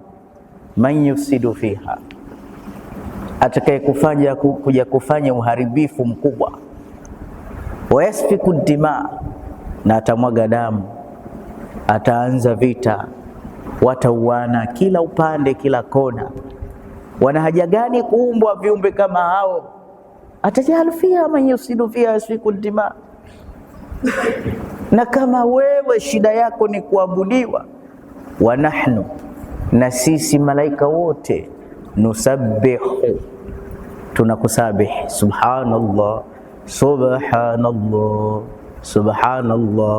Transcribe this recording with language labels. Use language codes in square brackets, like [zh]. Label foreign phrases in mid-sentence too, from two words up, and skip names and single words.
[ar] من يفسد فيها, [sw] atakaye kuja kufanya uharibifu mkubwa. [ar] ويسفك الدماء, [sw] na atamwaga damu, ataanza vita, watauana kila upande, kila kona. Wana haja gani kuumbwa viumbe kama hao? [ar] أتجعل فيها من يفسد فيها يسفك الدماء. [sw] Na kama wewe shida yako ni kuabudiwa, [ar] ونحن, [sw] na sisi malaika wote, nusabbihu, tunakusabih, [ar] سبحان الله سبحان الله سبحان الله.